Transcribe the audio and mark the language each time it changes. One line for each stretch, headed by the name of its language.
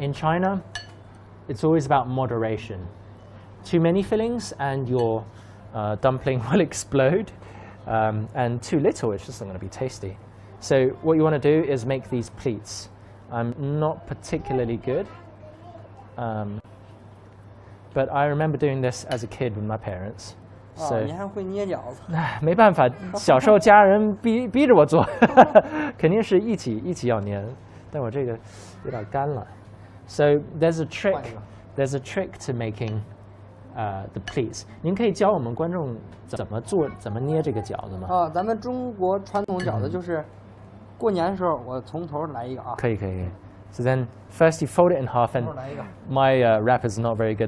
English: In China, it's always about moderation. Too many fillings and your dumpling will explode, and too little, it's just not going to be tasty. So what you want to do is make these pleats. I'm not particularly good, but I remember doing this as a kid with my parents. So
Chinese: 你还会捏饺子？没办法，小时候家人逼着我做，肯定是一起要捏，但我这个有点干了。
English: So there's a trick to making the pleats.
Chinese: 您可以教我们观众怎么捏这个饺子吗？咱们中国传统饺子就是过年的时候，我从头来一个啊。可以。
English: So then first you fold it in half, and my wrap is not very good.